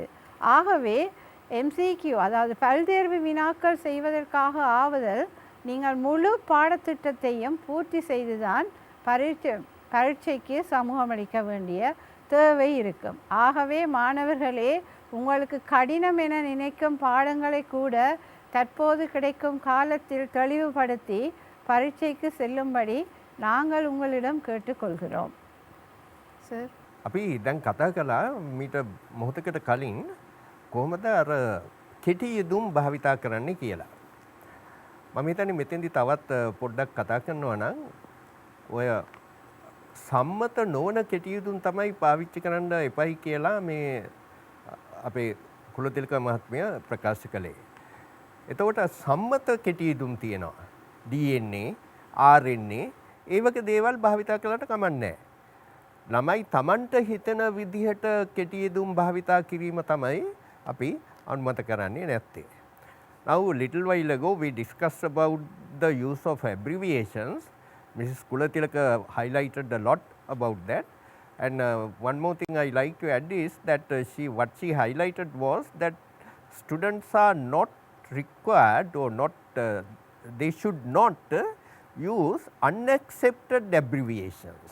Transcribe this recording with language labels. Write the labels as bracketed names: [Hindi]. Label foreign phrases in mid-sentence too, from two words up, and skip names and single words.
[Tamil] ஆகவே MCQ அதாவது பல்தேர்வு வினாக்கள் செய்வதற்காக ஆவதால் நீங்கள் முழு பாடத்திட்டத்தையும் பூர்த்தி செய்துதான் பரீட்சைக்கு சமூகமளிக்க வேண்டிய தேவை இருக்கும். ஆகவே மாணவர்களே, உங்களுக்கு கடினம் என நினைக்கும் பாடங்களை கூட தற்போது கிடைக்கும் காலத்தில் தெளிவுபடுத்தி பரீட்சைக்கு செல்லும்படி நாங்கள் உங்களிடம் கேட்டுக்கொள்கிறோம். சார் [Sinhala] අපි දැන් කතා කළා මීට මොහොතකට කලින් කොහොමද අර කෙටි යෙදුම් භාවිතා කරන්නේ කියලා. මම හිතන්නේ මෙතෙන්දි තවත් පොඩ්ඩක් කතා කරනවා නම් ඔය සම්මත නොවන කෙටි යෙදුම් තමයි පාවිච්චි කරන්න එපයි කියලා මේ අපේ කුලතිලක මහත්මයා ප්‍රකාශ කළේ. එතකොට සම්මත කෙටි යෙදුම් තියෙනවා. DNA, RNA ඒ වගේ දේවල් භාවිතා කළාට කමක් නැහැ. ළමයි තමන්ට හිතෙන විදිහට කෙටි යෙදුම් භාවිතා කිරීම තමයි අපි අනුමත කරන්නේ නැත්තේ. [English] Now little while ago we discussed about the use of abbreviations. Mrs. Kulatilaka highlighted a lot about that. And one more thing I like to add is that what she highlighted was that students are not required or not they should not use unaccepted abbreviations.